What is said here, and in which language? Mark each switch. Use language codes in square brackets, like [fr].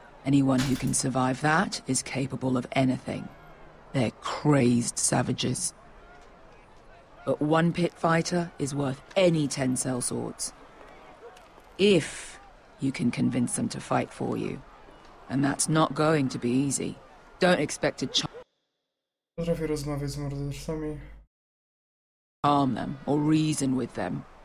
[en] Anyone who can survive that is capable of anything. They're crazed savages. But one pit fighter is worth any 10 sellswords. If you can convince them to fight for you. And that's not going to be easy. Don't expect to [pl] Potrafię rozmawiać z mordercami. [en] harm them or reason with them.